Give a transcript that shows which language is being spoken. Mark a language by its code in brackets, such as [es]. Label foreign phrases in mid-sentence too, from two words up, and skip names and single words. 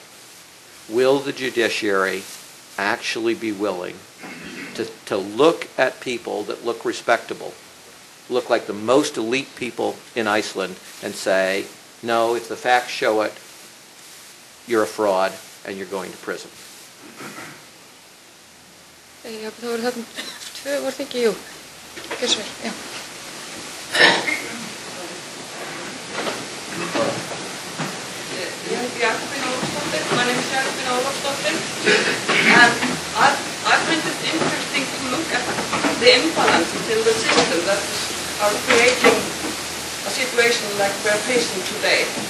[en] Will the judiciary actually be willing to look at people that look respectable, look like the most elite people in Iceland, and say, no, if the facts show it, you're a fraud and you're going to prison? [is] Já, það voru þarna tvö, voru það ekki, jú. Gjör svo vel, já. [en] My name is Jakobina Ólafsdóttir, and I find it interesting to look at the imbalances in the system that are creating a situation like we're facing today.